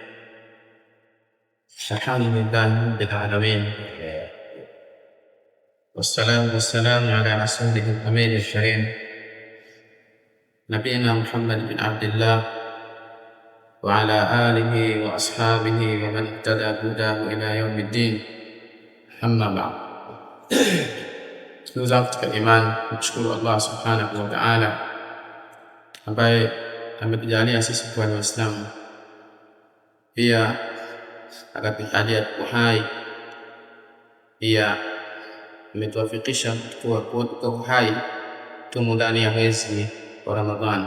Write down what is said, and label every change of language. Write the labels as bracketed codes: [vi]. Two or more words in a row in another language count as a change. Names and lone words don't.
[ar] الحمد لله رب العالمين، والصلاة والسلام على رسوله الأمين الكريم نبينا محمد بن عبد الله وعلى آله وأصحابه ومن اهتدى بهداه إلى يوم الدين. أما بعد. [sw] Ndugu zangu katika imani, kumshukuru Allah [ar] سبحانه وتعالى [sw] ambaye ametujalia sisi kuwa ni Waislamu, pia akatujalia uhai, pia ametuwafikisha kuwa uhai tumo ndani ya mwezi wa Ramadhani.